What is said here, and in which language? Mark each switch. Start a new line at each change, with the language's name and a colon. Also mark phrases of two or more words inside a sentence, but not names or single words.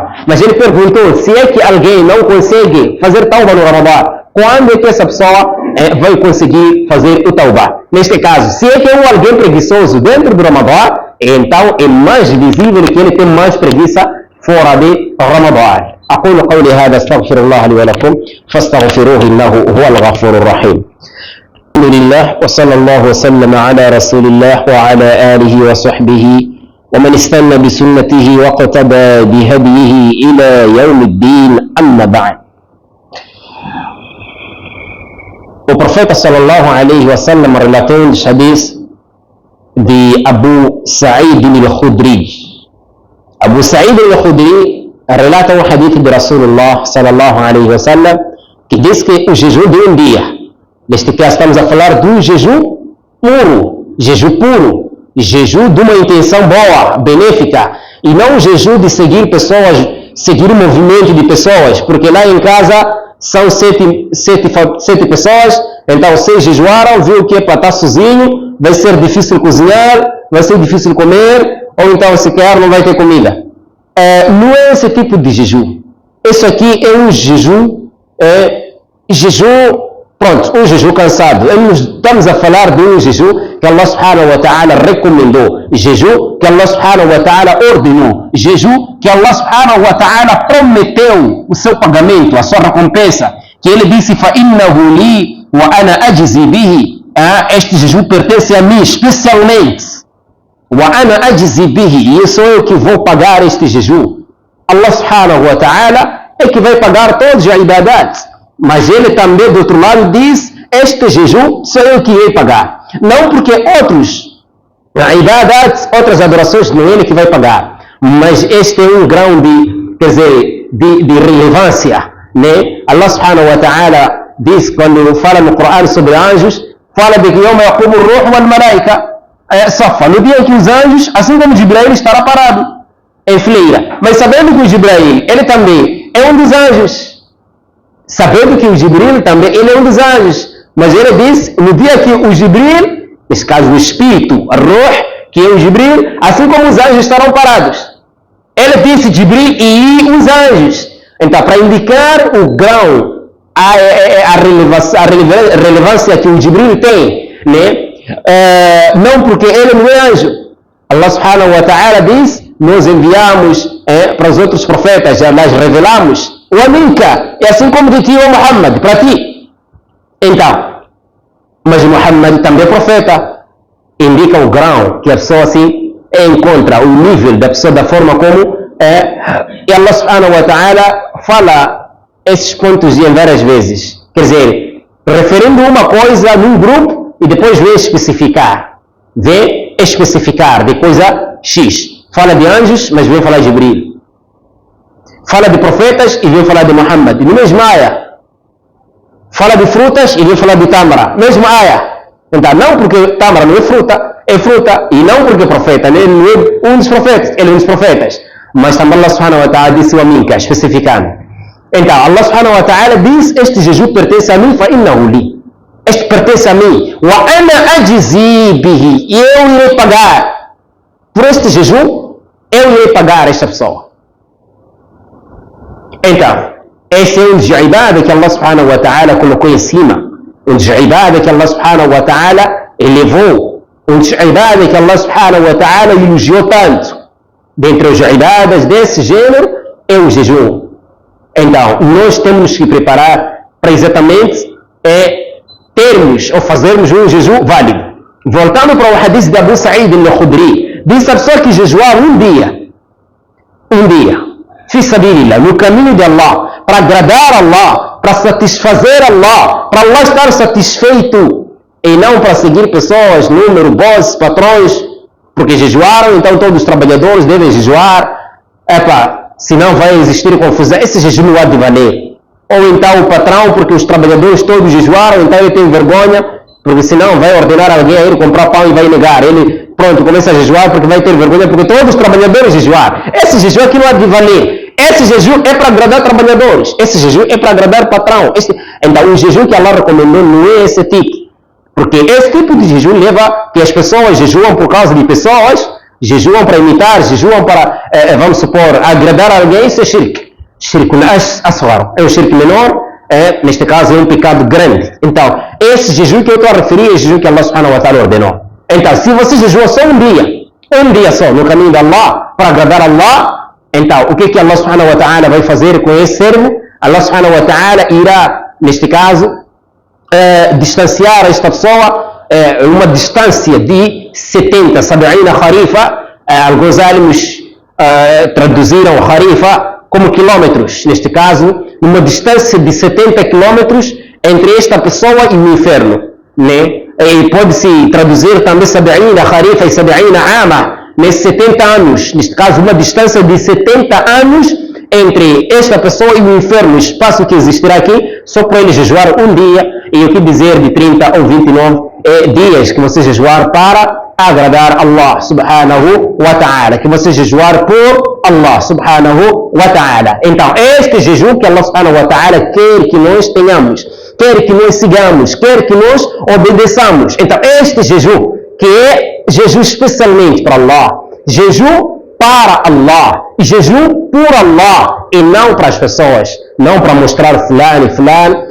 Portuguese: Mas ele perguntou, se é que alguém não consegue fazer tauba no Ramadã, quando é que essa pessoa vai conseguir fazer o tauba? Neste caso, se é que é um alguém preguiçoso dentro do Ramadã, então é mais visível que ele tem mais preguiça fora de Ramadã.
Arabic: أقول قولي هذا استغفر الله لي ولكم فاستغفروه إنه هو الغفور الرحيم. الحمد لله وصلى الله وسلم على رسول الله وعلى آله وصحبه ومن استنى بسنته واقتدى بهديه إلى يوم الدين. أما بعد.
Portuguese: O profeta
Arabic: صلى الله عليه وسلم
Portuguese: relatou um hadith de Abu Sa'id al-Khudri. Abu Sa'id al-Khudri relata um hadith de
Arabic: رسول الله صلى الله عليه وسلم
Portuguese: que diz que o jejum de um dia, neste caso estamos a falar do jejum puro, jejum de uma intenção boa, benéfica, e não o jejum de seguir pessoas, seguir um movimento de pessoas, porque lá em casa são sete pessoas, então 6 jejuaram, viu que é para estar sozinho, vai ser difícil cozinhar, vai ser difícil comer, ou então sequer não vai ter comida. Não é esse tipo de jejum. Isso aqui é um jejum, um jejum cansado. Estamos a falar de um jejum que
Arabic: الله سبحانه وتعالى
Portuguese: recomendou, jejum que
Arabic: الله سبحانه وتعالى
Portuguese: ordenou, jejum que
Arabic: الله سبحانه وتعالى
Portuguese: prometeu o seu pagamento, a sua recompensa, que ele disse:
Arabic: فَإِنَّهُ لِي وَأَنَا أَجْزِي بِهِ.
Portuguese: Este jejum pertence a mim especialmente.
Arabic: وَأَنَا أَجْزِي بِهِ.
Portuguese: E sou eu que vou pagar este jejum.
Arabic: الله سبحانه وتعالى
Portuguese: é que vai pagar todos os ibadat. Mas ele também, do outro lado, diz: este jejum sou eu que irei pagar. Não porque outras adorações não é ele que vai pagar. Mas este é um grau de relevância. Né?
Arabic: الله سبحانه وتعالى
Portuguese: diz, quando fala no Corão sobre anjos, fala de que
Arabic: يوم يقوم الروح والملائكة صفا.
Portuguese: No dia que os anjos, assim como Jibril, estará parado em fileira. Mas sabendo que o Jibril, ele também é um dos anjos. Sabendo que o Jibril também, ele é um dos anjos. Mas ele disse, no dia que o Jibril, nesse caso o Espírito, a Ruh, que é o Jibril, assim como os anjos estarão parados. Ele disse Jibril e os anjos. Então, para indicar o grau, a relevância que o Jibril tem, né? Não porque ele não é anjo.
Arabic: الله سبحانه وتعالى
Portuguese: diz, nós enviamos para os outros profetas, nós revelamos o Aminka, e assim como de ti, o Muhammad, para ti. Então, mas Muhammad também é profeta. Indica o grau que a pessoa assim encontra, o nível da pessoa, da forma como e
Arabic: الله سبحانه وتعالى
Portuguese: fala esses pontos em várias vezes. Quer dizer, referindo uma coisa num grupo e depois vem especificar. Vem especificar de coisa X. Fala de anjos, mas vem falar de Jibril. Fala de profetas e vem falar de Muhammad. No mesmo aya. Fala de frutas e vem falar de Tamra. Mesmo aya. Então, não porque Tamra não é fruta, e não porque é profeta, ele não é um dos profetas, ele é um dos profetas. Mas também
Arabic: الله سبحانه وتعالى
Portuguese: disse o Aminka, especificando. Então,
Arabic: الله سبحانه وتعالى
Portuguese: diz, este jejum pertence a mim,
Arabic: فإنه لي.
Portuguese: Este pertence a mim.
Arabic: وأنا أجزي به.
Portuguese: E eu irei pagar. Por este jejum, eu irei pagar esta pessoa. Então, esse é um dos ibadah que
Arabic: الله سبحانه وتعالى
Portuguese: colocou em cima. Um dos ibadah que
Arabic: الله سبحانه وتعالى
Portuguese: elevou. Um dos ibadah que
Arabic: الله سبحانه وتعالى
Portuguese: elogiou tanto. Dentre os ibadas desse gênero é o jejum. Então, nós temos que preparar para exatamente termos ou fazermos um jejum válido. Voltando para o hadith de Abu Sa'id al-Khudri, diz a pessoa que jejuar um dia,
Arabic: في سبيل الله,
Portuguese: no caminho de Allah, para agradar Allah, para satisfazer Allah, para Allah estar satisfeito, e não para seguir pessoas, número, bosses, patrões, porque jejuaram, então todos os trabalhadores devem jejuar, senão vai existir confusão, esse jejum não há de valer. Ou então o patrão, porque os trabalhadores todos jejuaram, então ele tem vergonha, porque senão vai ordenar alguém a ir comprar pão e vai negar. Ele, pronto, começa a jejuar porque vai ter vergonha, porque todos os trabalhadores jejuaram. Esse jejum aqui não há de valer. Esse jejum é para agradar trabalhadores. Esse jejum é para agradar patrão. Então o jejum que Allah recomendou não é esse tipo. Porque esse tipo de jejum leva que as pessoas jejuam por causa de pessoas, jejuam para imitar, jejuam para, vamos supor, agradar alguém, isso é shirk.
Arabic: شرك أصغر,
Portuguese: é um shirk menor, neste caso é um pecado grande. Então, esse jejum que eu estou a referir é o jejum que
Arabic: الله سبحانه وتعالى
Portuguese: ordenou. Então, se você jejua só um dia só, no caminho de Allah, para agradar Allah, então, o que
Arabic: الله سبحانه وتعالى
Portuguese: vai fazer com esse servo?
Arabic: الله سبحانه وتعالى
Portuguese: irá, neste caso, distanciar esta pessoa uma distância de 70, 70 kharifa, alguns alimos traduziram kharifa como quilômetros, neste caso, uma distância de 70 quilômetros entre esta pessoa e o inferno, né? E pode-se traduzir também 70 kharifa e 70 ama, nesses 70 anos, neste caso, uma distância de 70 anos entre esta pessoa e o inferno, o espaço que existirá aqui, só para ele jejuar um dia, e o que dizer de 30 ou 29 dias que você jejuar para agradar
Arabic: الله سبحانه وتعالى,
Portuguese: que você jejuar por
Arabic: الله سبحانه وتعالى.
Portuguese: Então, este jejum que
Arabic: الله سبحانه وتعالى
Portuguese: quer que nós tenhamos, quer que nós sigamos, quer que nós obedeçamos. Então, este jejum, que é jejum especialmente para Allah, jejum para Allah, e jejum por Allah, e não para as pessoas, não para mostrar fulano e fulano.